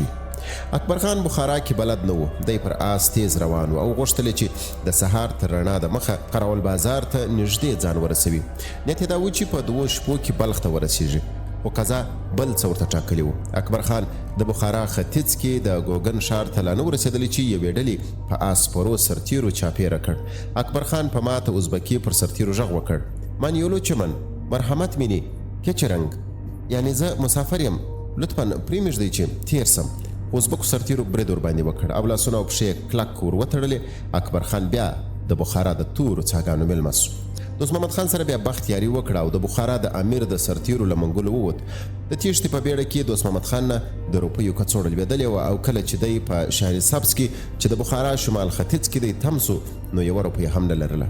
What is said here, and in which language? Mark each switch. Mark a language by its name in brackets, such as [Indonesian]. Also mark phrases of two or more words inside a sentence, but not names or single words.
[Pashto] اکبر خان بخارا کې بلد نه و، دی پر آس تیز روان و او غوښتل چې د سهار تر رڼا د مخه قراول بازار ته نږدې ځان ورسوي. نیت یې دا و چې په 2 شپو کې بلخ ته ورسیږي، خو قضا بل څه ورته ټاکلي و. اکبر خان د بخارا ختیځ کې د ګوګن ښار ته لا نه ورسېدلی چې یوې ډلې په آس سپرو سرتیرو چاپېره کړ. اکبر خان په ماته ازبکي پر سرتیرو غږ وکړ: [Uzbek] من یولو چمن مرحمت مینی که چه رنگ، [Pashto] یعنی زه مسافر یم، لطفا پرېمږدئ چې تیر سم. ازبکو سرتیرو برید ورباندې وکړ او لاسونه او پښې کلک ور وتړلې. اکبر خان بیا د بخارا د تورو څاګانو مېلمه سو. دوست محمد خان سره بیا بختیاري وکړه او د بخارا د امیر د سرتیرو له منګولو ووت. د تیښتې په بیړه کې دوست محمد خان نه د روپیو کڅوړه لوېدلې وه او کله چې دی په شهر سبز کې چې د بخارا شمال ختیځ کې دی تم سو نو یوه روپۍ هم نه لرله.